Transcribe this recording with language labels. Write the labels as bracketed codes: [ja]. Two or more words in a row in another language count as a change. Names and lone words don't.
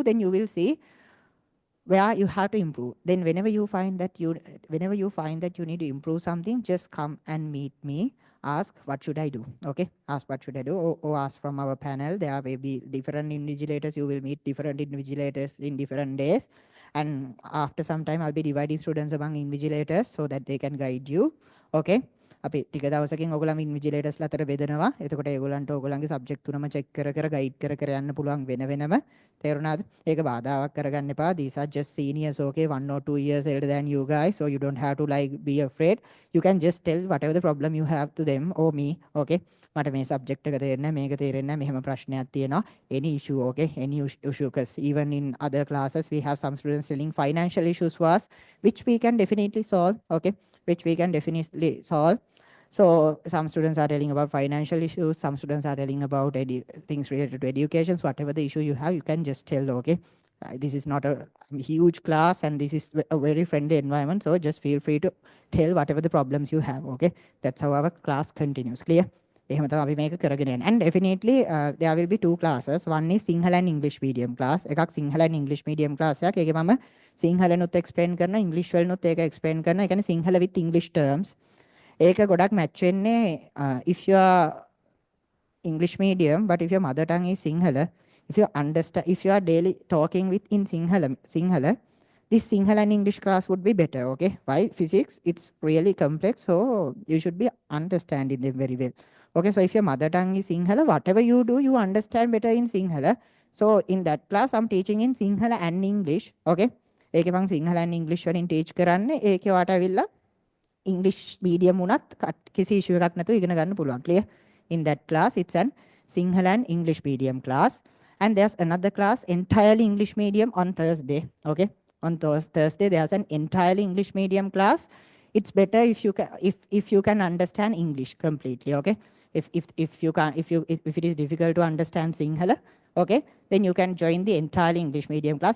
[en] Then you will see where you have to improve. Then whenever you find that you need to improve something, just come and meet me. Ask what should I do. Okay, ask what should I do, or ask from our panel. There may be different invigilators. You will meet different invigilators in different days, and after some time I'll be dividing students among invigilators so that they can guide you. [si] Okay, අපි ටික දවසකින් ඔයගොල්ලන් ඉන්විජිලේටර්ස්ලා අතර බෙදනවා. එතකොට ඒගොල්ලන්ට ඔයගොල්ලන්ගේ සබ්ජෙක්ට් තුනම චෙක් කර කර ගයිඩ් කර කර යන්න පුළුවන් වෙන වෙනම. තේරුණාද? ඒක බාධාවක් කරගන්න එපා. [en] These are just seniors, okay, 1 or 2 years elder than you guys, so you don't have to like be afraid. You can just tell whatever the problem you have to them or me. [si] Okay, මට මේ සබ්ජෙක්ට් එක තේරෙන්නේ නැහැ, මේක තේරෙන්නේ නැහැ, මෙහෙම ප්‍රශ්නයක් තියෙනවා. [en] Any issue, okay, any issue, because even in other classes we have some students telling financial issues for us, which we can definitely solve. Okay, which we can definitely solve. So some students are telling about financial issues, some students are telling about things related to education. So whatever the issue you have, you can just tell. Okay, this is not a huge class and this is a very friendly environment, so just feel free to tell whatever the problems you have. Okay, that's how our class continues. Clear? [si] එහෙම තමයි අපි මේක කරගෙන යන්නේ. [en] And definitely there will be two classes. One is Sinhala and English medium class. [si] එකක් [en] Sinhala and English medium class [si] එකක්. ඒකේ මම සිංහලනුත් explain කරනවා, English වලනුත් ඒක explain කරනවා. ඒ කියන්නේ [en] Sinhala with English terms. [si] ඒක ගොඩක් match වෙන්නේ [en] if you are English medium, but if your mother tongue is Sinhala, if you are daily talking with in Sinhala, this Sinhala and English class would be better. Okay, why? Physics, it's really complex, so you should be understanding them very well. Okay, so if your mother tongue is Sinhala, whatever you do, you understand better in Sinhala. So in that class, I'm teaching in Sinhala and English. [si] Okay, ඒකේ මම [en] Sinhala and English [si] වලින් teach කරන්නේ. ඒකේ වාට ඇවිල්ලා [en] English medium [si] උනත් කිසි issue එකක් නැතුව ඉගෙන ගන්න පුළුවන්. [en] Clear? In that class, it's an Sinhala and English medium class. And there's another class, entirely English medium, on Thursday. Okay, on Thursday there's an entirely English medium class. It's better if you can understand English completely. Okay, if it is difficult to understand Sinhala, okay, then you can join the entirely English medium class.